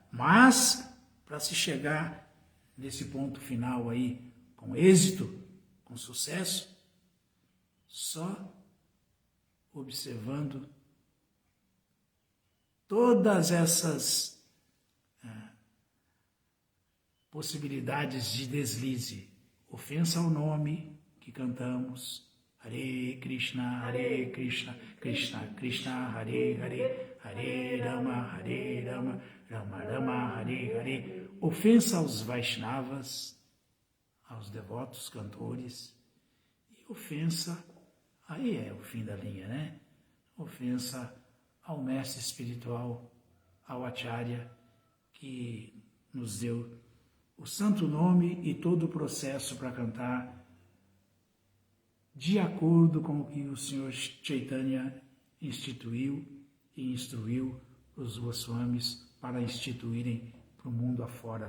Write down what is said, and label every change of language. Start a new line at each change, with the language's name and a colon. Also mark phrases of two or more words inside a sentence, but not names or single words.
Portuguese: Mas, para se chegar nesse ponto final aí, com êxito, com sucesso, só observando todas essas possibilidades de deslize, ofensa ao nome que cantamos,
Sanskrit: Hare Krishna, Krishna Krishna, Hare Hare, Hare Rama, Rama Rama, Hare Hare,
Portuguese: ofensa aos Vaishnavas, aos devotos cantores, e ofensa, aí é o fim da linha, né? Ofensa ao mestre espiritual, ao Acharya, que nos deu o santo nome e todo o processo para cantar de acordo com o que o Senhor Chaitanya instituiu e instruiu os Goswamis para instituírem para o mundo afora.